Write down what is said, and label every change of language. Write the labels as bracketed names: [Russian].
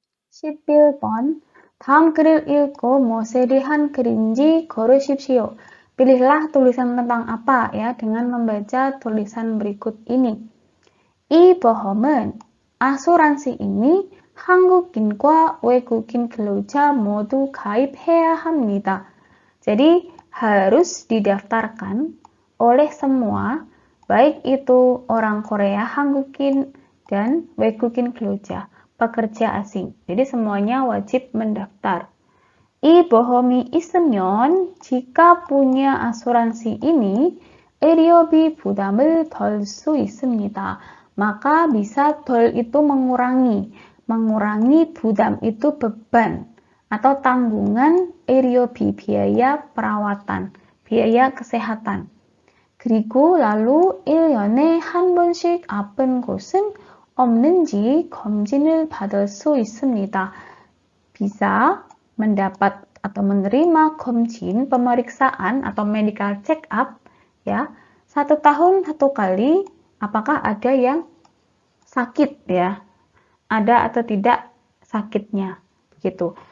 [Korean] 11번 다음 글을 읽고 무엇에 대한 글인지 고르십시오. [Indonesian] Pilihlah tulisan tentang apa ya dengan membaca tulisan berikut ini. [Korean] 이 보험은, [Indonesian] asuransi ini [Korean] 한국인과 외국인 근로자 모두 가입해야 합니다. [Indonesian] Jadi harus didaftarkan oleh semua, baik itu orang Korea, 한국인 dan [Korean] 외국인 근로자, [Indonesian] pekerja asing. Jadi semuanya wajib mendaftar. [Korean] 이 보험이 있으면, [Indonesian] jika punya asuransi ini, [Korean] 의료비 부담을 덜 수 있습니다. [Indonesian] Maka bisa 덜 itu mengurangi budam itu beban atau tanggungan, 의료비 biaya perawatan, biaya kesehatan. [Korean] 그리고 lalu 1년에 한 번씩 아픈 곳은 없는지 검진을 받을 수 있습니다. [Indonesian] Bisa mendapat atau menerima komjin, pemeriksaan atau medical check up ya, 1 tahun 1 kali, apakah ada yang sakit ya, ada atau tidak sakitnya gitu.